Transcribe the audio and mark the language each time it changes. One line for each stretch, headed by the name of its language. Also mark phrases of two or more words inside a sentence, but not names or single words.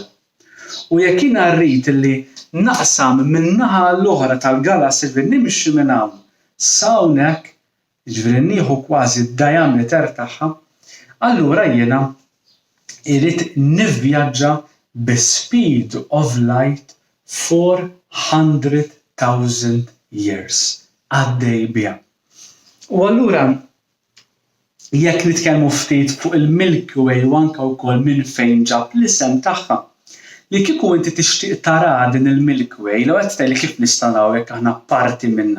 Maltese: U jekk jiena rrid li naqsam minn naħa l-oħra tal-galassja li nimxi minn hawn sa hawnhekk, jiġifieri nieħu kważi d-diameter tagħha, allura jiena irid nivvjaġġa bi-
English: speed of light
Maltese: 400,000 years għaddej biha. U allura jekk nitkellmu ftit fuq il-Milky Way u anke wkoll minn fejn ġab l-isem tagħha, li kieku inti tixtieq tara din il-Milky Way l qed tgħidli kif nistgħu naraw hekk aħna parti minnha.